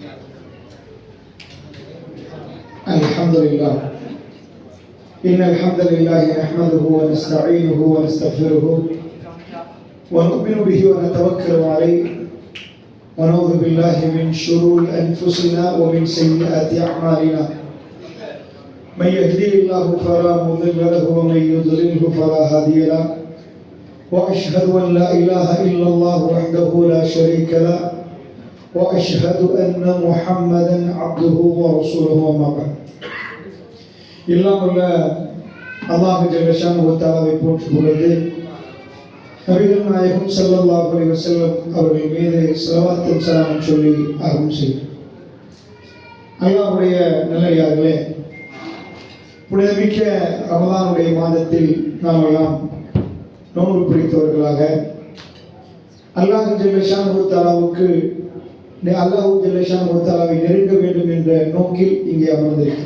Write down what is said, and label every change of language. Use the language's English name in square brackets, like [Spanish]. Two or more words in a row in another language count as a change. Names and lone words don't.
[Tamil] அல்ஹம்துலில்லாஹ். [Arabic] إن الحمد لله نحمده ونستعينه ونستغفره ونؤمن به ونتوكل عليه ونعوذ بالله من شرور أنفسنا ومن سيئات أعمالنا. من يهده الله فلا مضل له ومن يضلله فلا هادي له واشهد ان لا اله الا الله وحده لا شريك له واشهد ان محمدا عبده ورسوله وما بعد. [Tamil] எல்லாம் உள்ள அல்லாஹ் [Arabic] جل شأنه تعالى [Tamil] போற்றி புகழ்ந்து நபிகள் நாயகம் [Arabic] صلى الله عليه وسلم [Tamil] அவர்கள் மீது ஸலவாத்தும் ஸலாமும் சொல்லி ஆரம்பம் செய்கிறோம். அல்லாஹ்வுடைய நல்லடியார்களே, புனிதமிக்க ரமலானுடைய மாதத்தில் நாம் எல்லாம் நோன்பு பிடித்தவர்களாக அல்லாஹ் [Arabic] جل شأنه تعالى [Tamil] தாலாவை நெருங்க வேண்டும் என்ற நோக்கில் இங்கே அமர்ந்திருக்கிறோம்.